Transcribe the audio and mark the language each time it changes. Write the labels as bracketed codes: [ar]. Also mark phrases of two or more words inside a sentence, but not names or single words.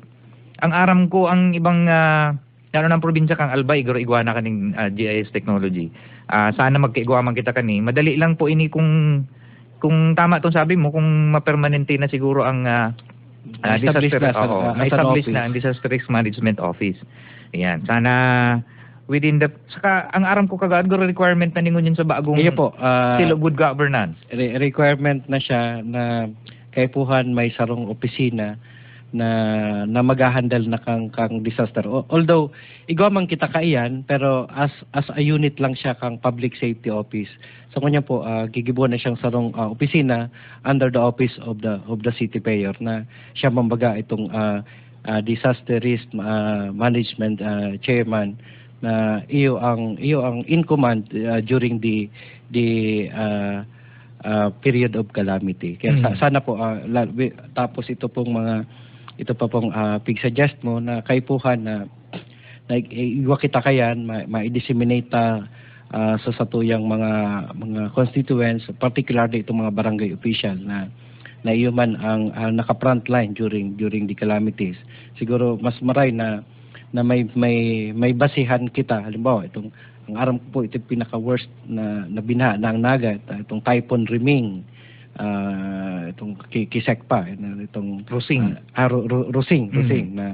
[bik] Ang aram ko ang ibang lalo ng probinsya kang Albay, iguro igwana kaning [en] GIS technology. [bik] Sana magkaigwaman kita kani. Madali lang po ini kung tama tong sabi mo, kung mapermanente na siguro ang establish na ang Disaster Risk Management Office. Ayan. Sana [en] within the [bik] saka ang aram ko kagad requirement na ningon yun sa bagong Seal of Good Governance. Requirement na siya na kaipuhan may sarong opisina na maghahandle na kang disaster. Although igwamang kita kaiyan, pero [en] as a unit [bik] lang siya kang [en] public safety office. [bik] So kanya po gigibuan na siyang sarong opisina [en] under the office of the city mayor [bik] na siya mambaga itong [en] disaster risk management chairman [bik] na iyo ang [en] in command during the period of calamity. [bik] Kaya sana po tapos ito pa pong pig-suggest mo na kaipuhan na iwa kita kayan ma-disseminate sa satuyang mga constituents, particularly itong mga barangay official na iyo man ang naka- [en] front line during the calamities. [bik] Siguro mas maray na may basihan kita. Halimbawa, ang aram ko po ito pinaka-worst na binaha na ang Naga, itong Typhoon Riming, itong Kisek pa, itong Rusing. Rusing na